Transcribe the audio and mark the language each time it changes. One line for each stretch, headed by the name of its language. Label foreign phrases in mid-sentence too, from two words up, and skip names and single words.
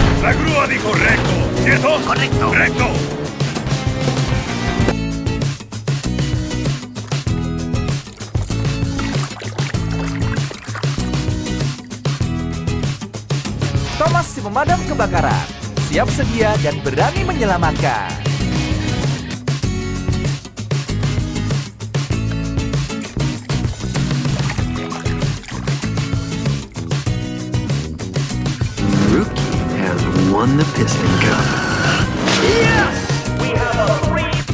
Spanish: La grúa dijo recto. ¿Cierto? Correcto. Recto.
Malay: Thomas si pemadam kebakaran, siap sedia dan berani menyelamatkan.
English: Rookie has won the Piston Cup. Yes! We have a free...